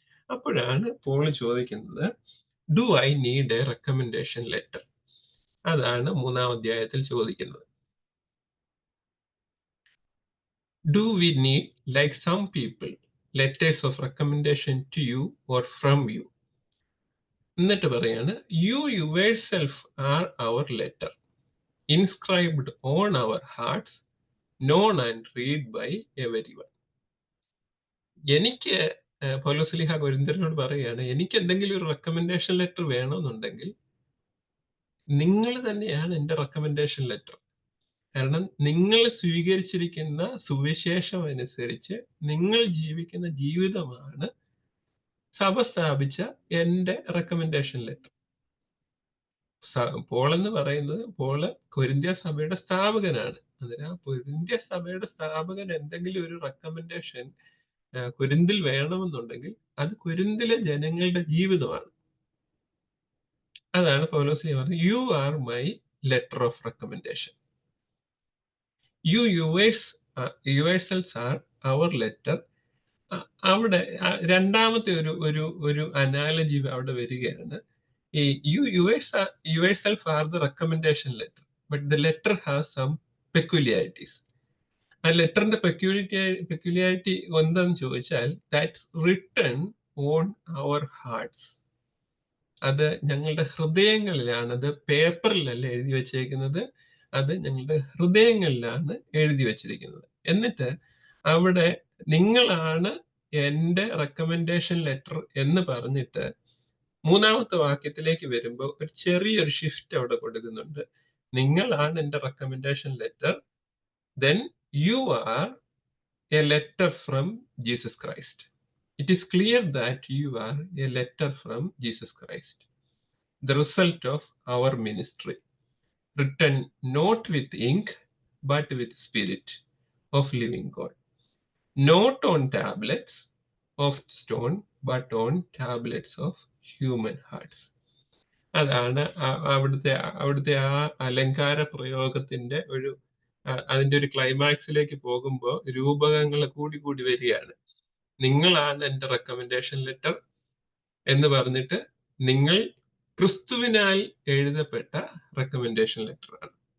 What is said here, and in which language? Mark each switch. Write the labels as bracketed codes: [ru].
[ml] അപ്പോഴാണ് പോൾ ചോദിക്കുന്നത്, [en] Do I need a recommendation letter? [ml] അതാണ് 3-ാം അധ്യായത്തിൽ ചോദിക്കുന്നത്. [en] Do we need, like some people, letters of recommendation to you or from you? [ml] എന്നിട്ട് പറയാണ്, [en] U yourself R our letter, inscribed on our hearts, known and read by everyone. [ml] എനിക്ക് പൗലോസ്ലീഹ കൊരിന്ത്യരോട് പറയുകയാണ്, എനിക്ക് എന്തെങ്കിലും ഒരു റെക്കമെൻഡേഷൻ ലെറ്റർ വേണമെന്നുണ്ടെങ്കിൽ നിങ്ങൾ തന്നെയാണ് എൻ്റെ റെക്കമെൻഡേഷൻ ലെറ്റർ. കാരണം നിങ്ങൾ സ്വീകരിച്ചിരിക്കുന്ന സുവിശേഷം അനുസരിച്ച് നിങ്ങൾ ജീവിക്കുന്ന ജീവിതമാണ് സഭ സ്ഥാപിച്ച എൻ്റെ റെക്കമെൻഡേഷൻ ലെറ്റർ. പോൾ എന്ന് പറയുന്നത്, പോള് കൊരിന്ത്യ സഭയുടെ സ്ഥാപകനാണ്. അന്നേരം കൊരിന്ത്യ സഭയുടെ സ്ഥാപകൻ എന്തെങ്കിലും ഒരു റെക്കമെൻഡേഷൻ കൊരിന്തിൽ വേണമെന്നുണ്ടെങ്കിൽ അത് കൊരിന്തിലെ ജനങ്ങളുടെ ജീവിതമാണ്. അതാണ് പൗലോസ് പറഞ്ഞത്, [en] You are my letter of recommendation. You yourselves are our letter. [ml] അവിടെ രണ്ടാമത്തെ ഒരു അനാലജി അവിടെ വരികയാണ്. [en] You yourself are the recommendation letter, but the letter has some peculiarities. [ml] ആ ലെറ്ററിന്റെ പെക്യുലിയാരിറ്റി എന്താന്ന് ചോദിച്ചാൽ, [en] That's written on our hearts. [ml] അത് ഞങ്ങളുടെ ഹൃദയങ്ങളിലാണ്, അത് പേപ്പറിലല്ല എഴുതി വച്ചേക്കുന്നത്, അത് ഞങ്ങളുടെ ഹൃദയങ്ങളിലാണ് എഴുതി വച്ചിരിക്കുന്നത്. എന്നിട്ട് അവിടെ നിങ്ങളാണ് എൻ്റെ റെക്കമെൻഡേഷൻ ലെറ്റർ എന്ന് പറഞ്ഞിട്ട് 3-ാമത്തെ വാക്യത്തിലേക്ക് വരുമ്പോൾ ഒരു ചെറിയൊരു ഷിഫ്റ്റ് അവിടെ കൊടുക്കുന്നുണ്ട്. നിങ്ങളാണ് എൻ്റെ recommendation letter, [en] then you are a letter from Jesus Christ. It is clear that you are a letter from Jesus Christ, the result of our ministry, written not with ink but with spirit of living God, not on tablets of stone but on tablets of human hearts. [ml] അതാണ് അവിടുത്തെ ആ അലങ്കാര പ്രയോഗത്തിന്റെ അതിന്റെ ഒരു ക്ലൈമാക്സിലേക്ക് പോകുമ്പോൾ രൂപകങ്ങൾ കൂടി വരികയാണ്. നിങ്ങളാണ് എൻ്റെ റെക്കമെൻഡേഷൻ ലെറ്റർ എന്ന് പറഞ്ഞിട്ട് നിങ്ങൾ ക്രിസ്തുവിനാൽ എഴുതപ്പെട്ട റെക്കമെൻഡേഷൻ ലെറ്റർ ആണ്.